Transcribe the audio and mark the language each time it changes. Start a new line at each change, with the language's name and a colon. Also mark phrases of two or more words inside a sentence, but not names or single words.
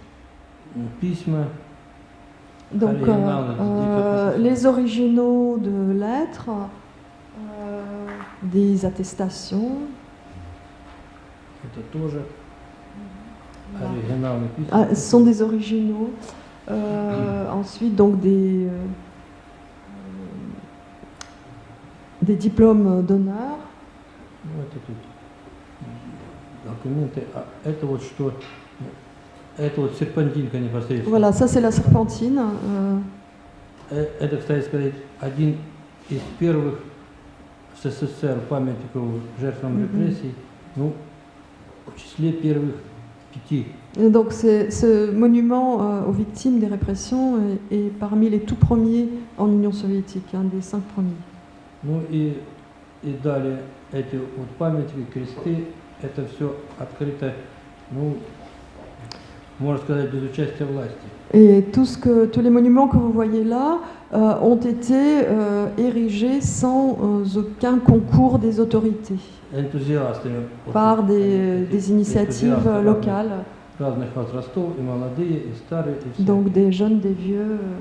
French: Donc, les originaux de lettres, des attestations. Ce sont des originaux. Ensuite, donc des diplômes d'honneur.
Russian: Это вот серпантинка непосредственно.
French: Voilà, ça c'est la serpentine.
Russian: Это, кстати сказать, один из первых в СССР памятников жертвам репрессий, ну, в числе первых 5.
French: Et donc ce monument aux victimes des répressions est parmi les tout premiers en Union soviétique, un des 5 premiers.
Russian: Ну и далее эти вот памятники, кресты, это все открыто, ну, можно сказать, без участия власти.
French: Et tous les monuments que vous voyez là ont été érigés sans aucun concours des autorités, par des initiatives locales, donc des jeunes, des vieux.